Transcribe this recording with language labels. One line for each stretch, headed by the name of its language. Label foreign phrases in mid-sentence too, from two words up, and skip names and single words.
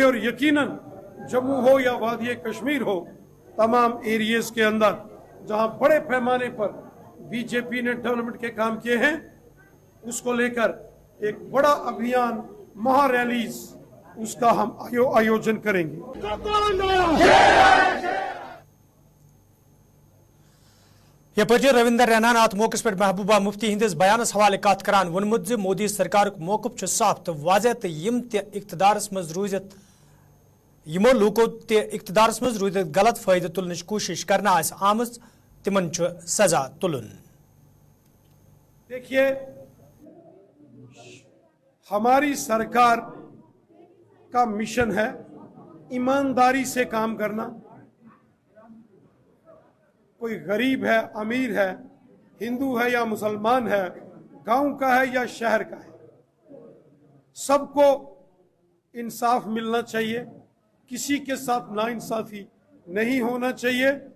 Hindi: और यकीनन जम्मू हो या वादी कश्मीर हो, तमाम एरियाज के अंदर जहां बड़े पैमाने पर बीजेपी ने डेवलपमेंट के काम किए हैं उसको लेकर एक बड़ा अभियान, महारैलीज, उसका हम आयोजन करेंगे।
Kashmiri: यपरि रविंदर रैनान अत मौके पे महबूबा मुफ्ती हिंदिस बयानस हवाले कत करान वोनमुत ज मोदी सरकार मौकफ साफ तो वाज़ह तो यम इक्तदारस मज रूजित यमो लूको इक्तदारस मज रूजित गलत फायदे तुलनच कोशिश करना आमज तिमन सजा तुलन।
Hindi: देखिए, हमारी सरकार का मिशन है ईमानदारी से काम करना। कोई गरीब है, अमीर है, हिंदू है या मुसलमान है, गांव का है या शहर का है, सबको इंसाफ मिलना चाहिए, किसी के साथ नाइंसाफी नहीं होना चाहिए।